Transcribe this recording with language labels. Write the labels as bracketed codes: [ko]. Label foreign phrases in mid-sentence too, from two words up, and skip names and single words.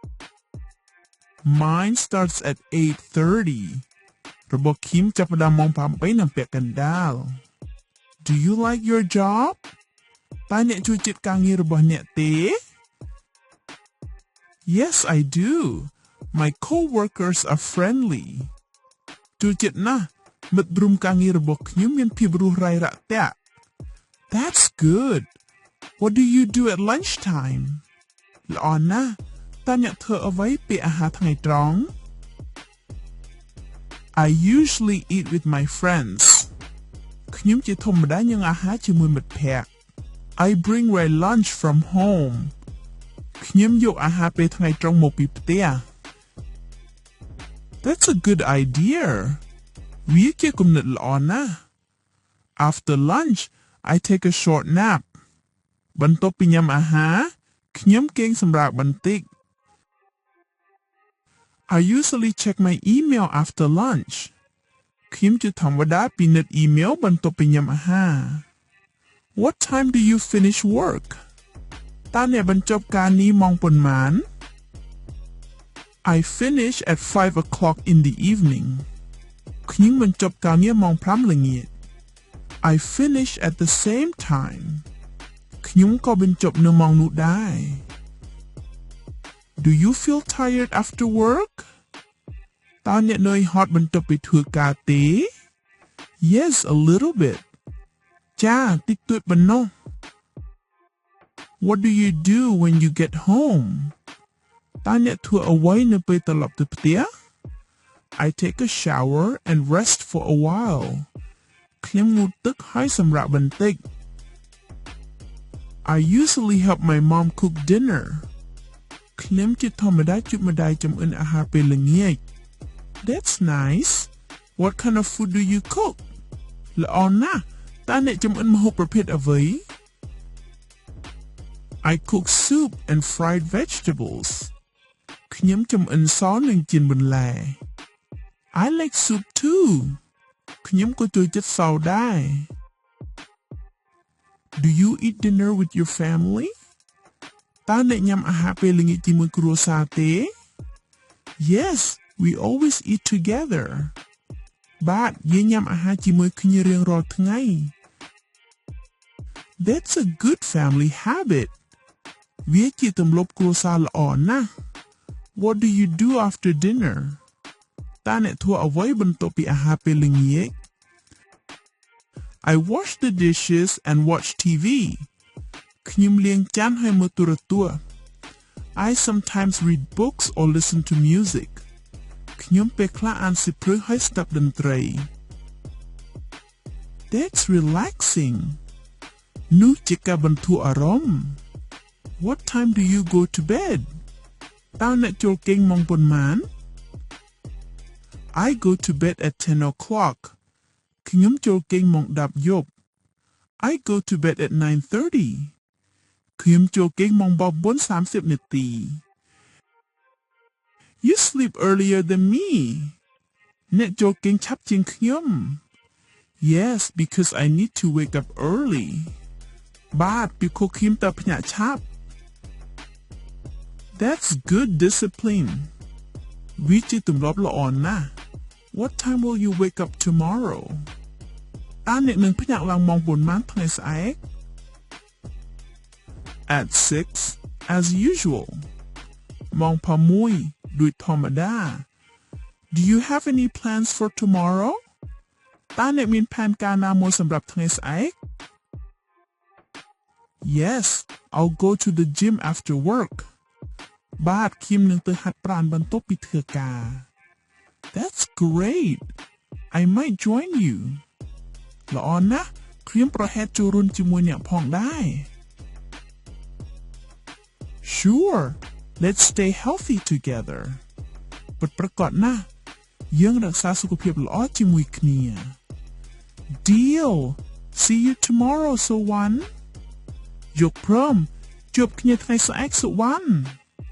[en] Mine starts at 8:30 [km] របស់ខ្ញុំចាប់ផ្ដើមម៉ោង8នៅពាក់កណ្ដាល [en] Do you like your job [km] តើអ្នកចូលចិត្តការងាររបស់អ្នកទេ [en] Yes I do My co-workers are friendly [km] ចូលចិត្តណាស់មិត្តរួមការងាររបស់ខ្ញុំមានភាពរួសរាយរាក់ទាក់ [en] That's good What do you do at lunchtime [km] ល្អណាស់តើអ្នកធ្វើអ្វីពេលអាហារថ្ងៃត្រង់ [en] I usually eat with my friends [km] ខ្ញុំជាធម្មតាញ៉ាំអាហារជាមួយមិត្តភក្តិ [en] I bring my lunch from home [km] ខ្ញុំយកអាហារពេលថ្ងៃត្រង់មកពីផ្ទះ [en] That's a good idea [km] វាជាគំនិតល្អណាស់ [en] After lunch I take a short nap [km] បន្ទាប់ពីញ៉ាំអាហារខ្ញុំគេងសម្រាកបន្តិច [en] I usually check my email after lunch [km] ខ្ញុំជាធម្មតាពិនិត្យអ៊ីមែលបន្ទាប់ពីញ៉ាំអាហារ [en] What time do you finish work [km] តើអ្នកបញ្ចប់ការនេះម៉ោងប៉ុន្មាន [en] I finish at 5 o'clock in the evening [km] ខ្ញុំបញ្ចប់ការងារម៉ោង 5 ល្ងាច [en] I finish at the same time [km] ខ្ញុំក៏បញ្ចប់នៅម៉ោងនោះដែរ [en] Do you feel tired after work [km] តើអ្នកនឿយហត់បន្ទាប់ពីធ្វើការទេ [en] Yes a little bit [km] ចាតិចតួចប៉ុណ្ណោះ [en] What do you do when you get home [km] តើអ្នកធ្វើអ្វីនៅពេលត្រឡប់ទៅផ្ទះ [en] I take a shower and rest for a while [km] ខ្ញុំងូតទឹកហើយសម្រាកបន្តិច [en] I usually help my mom cook dinner [km] ខ្ញុំជាធម្មតាជួយម្ដាយចម្អិនអាហារពេលល្ងាច [en] That's nice What kind of food do you cook [km] ល្អណាស់តើអ្នកចម្អិនម្ហូបប្រភេទអ្វី [en] I cook soup and fried vegetables [km] ខ្ញុំចម្អិនសនិងចៀនបន្លែ [en] I like soup too [km] ខ្ញុំក៏ចូលចិត្តសដែរ [en] Do you eat dinner with your family [km] តើអ្នកញ៉ាំអាហារពេលល្ងាចជាមួយគ្រួសារទេ [en] Yes we always eat together [km] បាទយើងញ៉ាំអាហារជាមួយគ្នារៀងរាល់ថ្ងៃ [en] That's a good family habit [km] វាជាទម្លាប់គ្រួសារល្អណាស់ [en] What do you do after dinner [km] តើអ្នកធ្វើអ្វីបន្ទាប់ពីអាហារពេលល្ងាច [en] I wash the dishes and watch TV [km] ខ្ញុំលាងចានហើយមើលទូរទស្សន៍ [en] I sometimes read books or listen to music [km] ខ្ញុំពេលខ្លះអានសៀវភៅហើយស្ដាប់តន្ត្រី [en] That's relaxing [km] នោះជាការបន្ធូរអារម្មណ៍ [en] What time do you go to bed [km] តើអ្នកចូលគេងម៉ោងប៉ុន្មាន [en] I go to bed at 10 o'clock [km] ខ្ញុំចូលគេងម៉ោង 10 យប់ [en] I go to bed at 9:30 [km] ខ្ញុំចូលគេងម៉ោង 9:30 នាទី [en] You sleep earlier than me [km] អ្នកចូលគេងឆាប់ជាងខ្ញុំ [en] Yes because I need to wake up early [km] បាទពីព្រោះខ្ញុំត្រូវភ្ញាក់ឆាប់ [en] That's good discipline [km] វាជាទម្លាប់ល្អណាស់ [en] What time will you wake up tomorrow [km] តើអ្នកនឹងភ្ញាក់ឡើងម៉ោងប៉ុន្មានថ្ងៃស្អែក [en] At 6 as usual [km] ម៉ោង 6 ដូចធម្មតា [en] Do you have any plans for tomorrow [km] តើអ្នកមានផែនការណាមួយសម្រាប់ថ្ងៃស្អែក [en] Yes I'll go to the gym after work [km] បាទខ្ញុំនឹងទៅហាត់ប្រាណបន្ទាប់ពីធ្វើការ [en] That's great I might join you [km] ល្អណាស់ខ្ញុំប្រហែលចូលរួមជាមួយអ្នកផងដែរ [en] Sure let's stay healthy together [km] ពិតប្រាកដណាស់យើងរក្សាសុខភាពល្អជាមួយគ្នា [en] Deal see you tomorrow [km] សុវណ្ណយកព្រមជួបគ្នាថ្ងៃស្អែកសុវណ្ណ